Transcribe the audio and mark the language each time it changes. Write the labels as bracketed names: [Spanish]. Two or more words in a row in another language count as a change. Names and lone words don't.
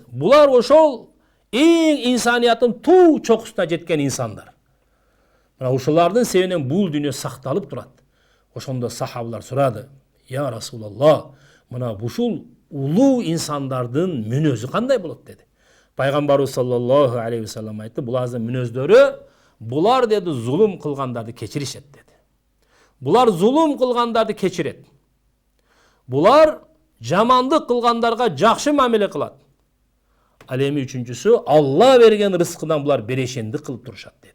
[Kyrgyz] Булар ошол эң инсанияттын туу чокусуна жеткен инсандар. Мына ушулардын себебинен бул дүйнө сакталып турат. Ошондо сахабалар сурады: [Arabic] "يا رسول الله, [Kyrgyz] мына ушул улуу инсандардын мүнөзү кандай болот?" деди. Пайгамбарыбыз [Arabic] صلى الله عليه وسلم [Kyrgyz] айтты: "Булардын мүнөздөрү, булар деди, зулум кылгандарды кечиришет" деди. Булар зулум кылгандарды кечирет. Булар жамандык кылгандарга жакшы мамиле кылат. Ал эми үчүнчүсү, Алла берген рызкынан булар берешендик кылып турушат деди.